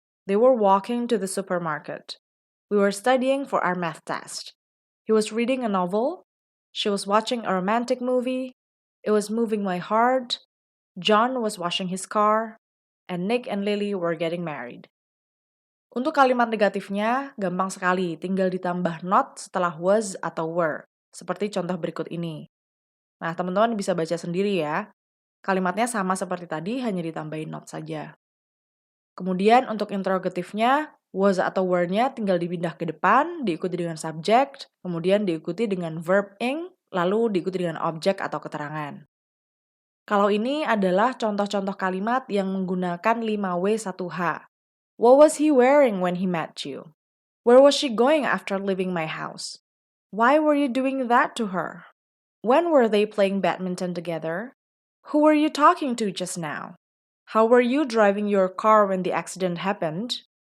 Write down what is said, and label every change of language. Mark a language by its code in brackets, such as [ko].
[en] They were walking to the supermarket. We were studying for our math test. He was reading a novel. She was watching a romantic movie. It was moving my heart. John was washing his car. And Nick and Lily were getting married. [id] Untuk kalimat negatifnya, gampang sekali, tinggal ditambah not setelah was atau were, seperti contoh berikut ini. Nah, teman-teman bisa baca sendiri ya. Kalimatnya sama seperti tadi, hanya ditambahin not saja. Kemudian untuk interrogatifnya, was atau were-nya tinggal dipindah ke depan, diikuti dengan subject, kemudian diikuti dengan verb ing, lalu diikuti dengan objek atau keterangan. Kalau ini adalah contoh-contoh kalimat yang menggunakan 5W1H. [en] What was he wearing when he met you? Where was she going after leaving my house? Why were you doing that to her? When were they playing badminton together? Who were you talking to just now? How were you driving your car when the accident happened?